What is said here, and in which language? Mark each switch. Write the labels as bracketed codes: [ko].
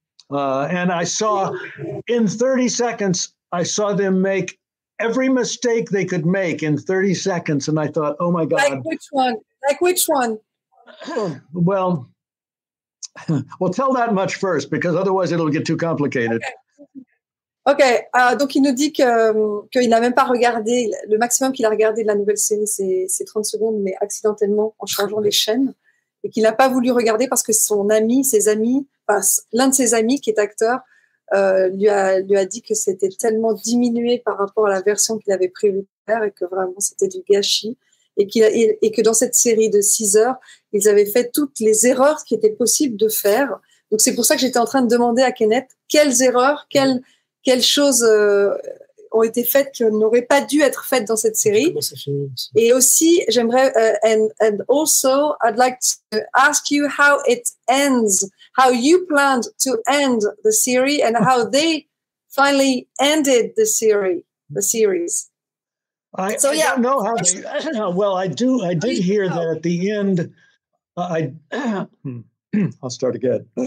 [en] And I saw in 30 seconds, I saw them make every mistake they could make in 30 seconds. And I thought, oh my God. Like which one? Well, tell that much first, because otherwise it'll get too complicated. [fr] Ok, donc il nous dit qu'il n'a même pas regardé, le maximum qu'il a regardé de la nouvelle série, c'est 30 secondes, mais accidentellement en changeant les chaînes, et qu'il n'a pas voulu regarder parce que l'un de ses amis qui est acteur, lui a dit que c'était tellement diminué par rapport à la version qu'il avait prévu de faire et que vraiment c'était du gâchis, et que dans cette série de 6 heures, ils avaient fait toutes les erreurs qui étaient possibles de faire. Donc c'est pour ça que j'étais en train de demander à Kenneth quelles erreurs, quelles choses ont été faites qui n'auraient pas dû être faites dans cette série. Et aussi, j'aimerais, [en] and also, I'd like to ask you how it ends, how you planned to end the series and how they finally ended the series. I don't know how they, well, I did hear that at the end, I'll start again.